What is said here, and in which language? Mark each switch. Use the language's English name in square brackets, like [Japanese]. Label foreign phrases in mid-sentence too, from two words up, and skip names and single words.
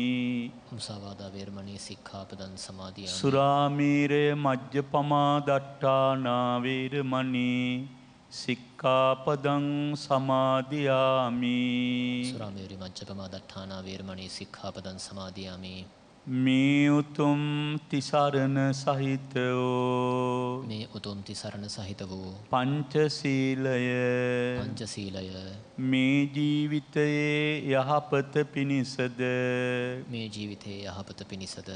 [Pali] මුසාවාදා වේරමණී සික්ඛාපදං සමාදියාමි. සුරාමීරය මජ්ජපමා දට්ඨානා වේරමණී සික්ඛාපදං සමාදියාමි. සුරාමේරි මජ්ජපමා දට්ඨානා වේරමණී සික්ඛාපදං සමාදියාමි. [Sinhala] මේ උතුම් තිසරණ සහිතෝ මේ උතුම් තිසරණ සහිත වූ පංචශීලය පංචශීලය මේ ජීවිතයේ යහපත පිණිසද මේ ජීවිතයේ යහපත පිණිසද